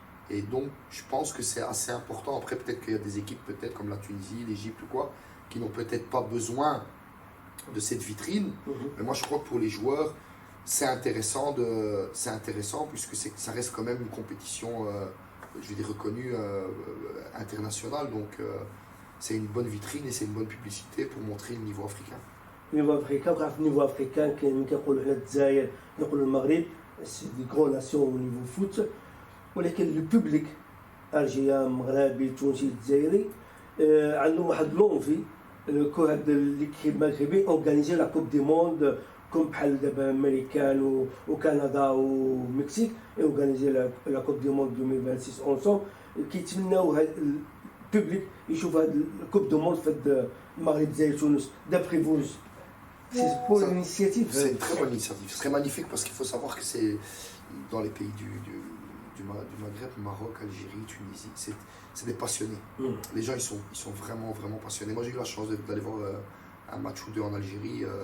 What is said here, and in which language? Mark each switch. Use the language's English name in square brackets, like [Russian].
[French] Et donc je pense que c'est assez important. Après peut-être qu'il y a des équipes peut-être comme la Tunisie, l'Égypte ou quoi, qui n'ont peut-être pas besoin de cette vitrine. Mais moi je crois que pour les joueurs c'est intéressant puisque ça reste quand même une compétition je veux dire reconnue internationale. Donc c'est une bonne vitrine et c'est une bonne publicité pour montrer le niveau africain. niveau africain, [Arabic] وكنعرف النيفو افريكان كاين كنقولوا حنا الجزائر كنقولوا المغرب سي دي كرون ناسيون او نيفو فوت ولكن لو بوبليك الجيريان مغربي تونسي الجزائري عندهم واحد لونفي كو هاد ليكيب مغربي اورغانيزي لا كوب دي موند كوم بحال دابا امريكان وكندا ومكسيك اورغانيزي لا كوب دي موند 2026 اونسون كيتمناو هاد public يشوف هذه الكوب دو موند في المغرب زي تونس [French] d'après vous c'est pour l'initiative c'est une très bonne initiative, c'est très magnifique parce qu'il faut savoir que c'est dans les pays du Maghreb, Maroc, Algérie, Tunisie, c'est des passionnés. Les gens ils sont vraiment vraiment passionnés. Moi j'ai eu la chance d'aller voir un match ou deux en Algérie.